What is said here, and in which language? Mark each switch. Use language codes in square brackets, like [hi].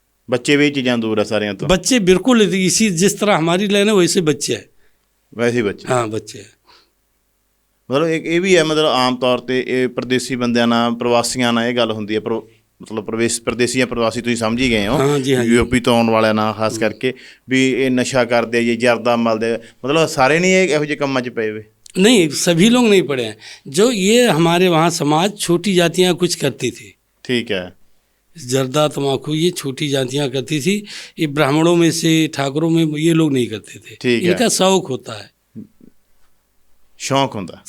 [hi] बच्चे भी चीज़ें दूर है सारे तो। बच्चे बिल्कुल इसी, जिस तरह हमारी लाइन है वैसे बच्चे हैं, वैसे ही बच्चे। हाँ बच्चे हैं। मतलब एक ये भी है, मतलब आम तौर पर परदेसी बंदियां [pa] ਨਾਲ, ਪ੍ਰਵਾਸੀਆਂ ਨਾਲ ਇਹ ਗੱਲ ਹੁੰਦੀ ਹੈ, ਪਰ ਮਤਲਬ ਪ੍ਰਦੇਸੀ ਜਾਂ ਪ੍ਰਵਾਸੀ ਤੁਸੀਂ ਸਮਝ ਹੀ ਗਏ ਹੋ, [hi] हाँ जी, हाँ जी। [pa] ਯੂਪੀ ਤੋਂ ਆਉਣ ਵਾਲਿਆਂ ਨਾਲ ਖਾਸ ਕਰਕੇ ਵੀ ਇਹ ਨਸ਼ਾ ਕਰਦੇ ਆ ਜੀ, ਜਰਦਾ ਮਲਦੇ ਆ, ਮਤਲਬ ਸਾਰੇ ਨਹੀਂ ਇਹੋ ਜਿਹੇ ਕੰਮਾਂ 'ਚ ਪਏ ਵੇ? [hi] नहीं, सभी लोग नहीं पढ़े हैं। जो ये हमारे वहाँ समाज छोटी जातियाँ कुछ करती थी, ठीक है, जर्दा तम्बाकू ये छोटी जातियाँ करती थी, ये ब्राह्मणों में से ठाकुरों में ये लोग नहीं करते थे। ठीक है। इनका शौक होता है, शौक होता।